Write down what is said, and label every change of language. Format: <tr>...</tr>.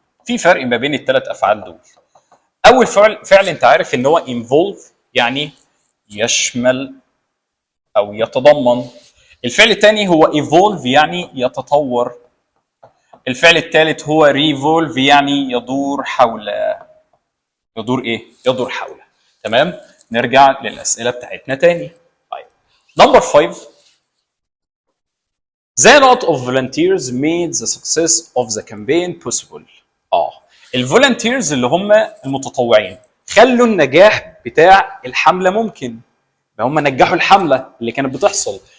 <ar>في فرق ما بين الثلاث افعال دول. اول فعل انت عارف ان هو involve يعني يشمل او يتضمن. الفعل الثاني هو evolve يعني يتطور. الفعل الثالث هو revolve يعني يدور حول. يدور ايه؟ يدور حول. تمام؟ نرجع للاسئله بتاعتنا تاني. طيب نمبر 5.</ar> <en>The lot of volunteers made the success of the campaign possible.</en> <ar>الفولنتيرز اللي هم المتطوعين خلوا النجاح بتاع الحمله ممكن. هم نجحوا الحمله اللي كانت بتحصل.</ar>